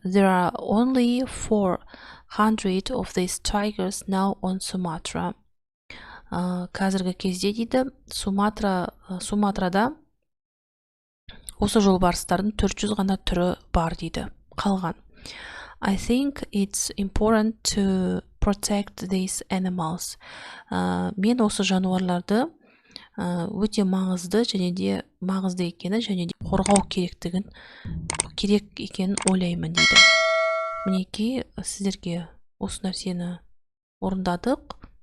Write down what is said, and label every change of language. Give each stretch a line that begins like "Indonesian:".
English: There are only 400 of these tigers now on Sumatra.
Kazakh: Қазіргі кезде дейді, Суматрада осы жолбарыстардың 400 ғана түрі бар дейді, қалған.
English: I think it's important to protect these animals.
Kazakh: Мен осы жануарларды өте маңызды екені, және де қорғау керек екенін ойлаймын дейді. Мінеки сіздерге осы нәрсені орындадық.